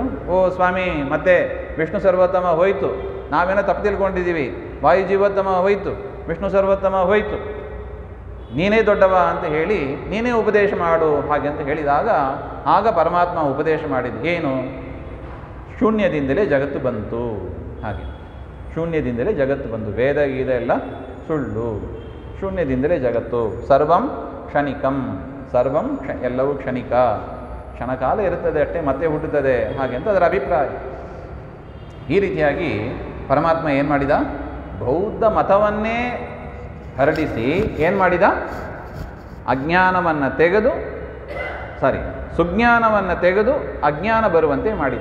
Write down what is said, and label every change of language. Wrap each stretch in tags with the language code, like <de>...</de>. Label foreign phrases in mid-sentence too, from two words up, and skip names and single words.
<kn>ಸ್ವಾಮಿ ಮತ್ತೆ ವಿಷ್ಣು ಸರ್ವೋತ್ತಮ ಹೋಯಿತು, ನಾವೇನೋ ತಪ್ಪು ತಿಳ್ಕೊಂಡಿದ್ದೀವಿ, ವಾಯುಜೀವೋತ್ತಮ ಹೋಯಿತು, ವಿಷ್ಣು ಸರ್ವೋತ್ತಮ ಹೋಯಿತು, ನೀನೇ ದೊಡ್ಡವ ಅಂತ ಹೇಳಿ ನೀನೇ ಉಪದೇಶ ಮಾಡು ಹಾಗೆ ಅಂತ ಹೇಳಿದಾಗ ಆಗ ಪರಮಾತ್ಮ ಉಪದೇಶ ಮಾಡಿದ್ದು ಏನು? ಶೂನ್ಯದಿಂದಲೇ ಜಗತ್ತು ಬಂತು ಹಾಗೆ. ಶೂನ್ಯದಿಂದಲೇ ಜಗತ್ತು ಬಂತು. ವೇದ ಗೀದ ಎಲ್ಲ ಸುಳ್ಳು, ಶೂನ್ಯದಿಂದಲೇ ಜಗತ್ತು.</kn> <sa>ಸರ್ವಂ ಕ್ಷಣಿಕಂ,</sa> <kn>ಸರ್ವಂ ಎಲ್ಲವೂ ಕ್ಷಣಿಕ, ಕ್ಷಣಕಾಲ ಇರುತ್ತದೆ ಅಷ್ಟೇ, ಮತ್ತೆ ಹುಟ್ಟುತ್ತದೆ ಹಾಗೆ ಅಂತ ಅದರ ಅಭಿಪ್ರಾಯ. ಈ ರೀತಿಯಾಗಿ ಪರಮಾತ್ಮ ಏನು ಮಾಡಿದ? ಬೌದ್ಧ ಮತವನ್ನೇ ಹರಡಿಸಿ ಏನು ಮಾಡಿದ? ಅಜ್ಞಾನವನ್ನು ತೆಗೆದು ಸುಜ್ಞಾನವನ್ನು ತೆಗೆದು ಅಜ್ಞಾನ ಬರುವಂತೆ ಮಾಡಿದ.</kn>